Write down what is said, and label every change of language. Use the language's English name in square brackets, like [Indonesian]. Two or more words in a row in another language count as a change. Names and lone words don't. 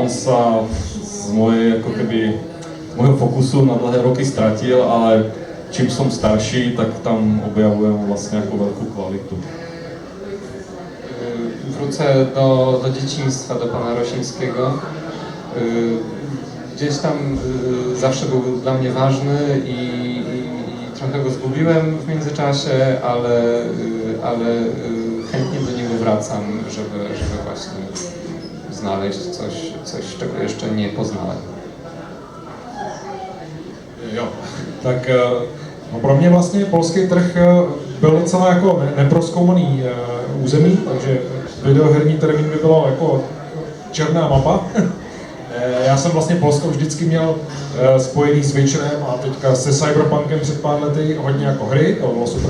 [Slovak] On sa z môjho fokusu na dlhé roky stratil, ale čím som starší, tak tam objavujem vlastne ako veľkú kvalitu. [Polish] Wrócę do dzieciństwa, do pana Rosińskiego. Gdzieś tam zawsze był dla mnie ważny i trochę go zgubiłem w międzyczasie, ale chętnie do niego wracam, żeby właśnie znaleźć coś, czego jeszcze nie poznałem. [Czech] Jo, tak no pro mě vlastně polský trh byl docela jako neprozkoumaný území, takže videoherní termín by bylo jako černá mapa. Já jsem vlastně Polsko vždycky měl spojený s Witcherem a teďka se Cyberpunkem před pár lety hodně jako hry, to bylo super.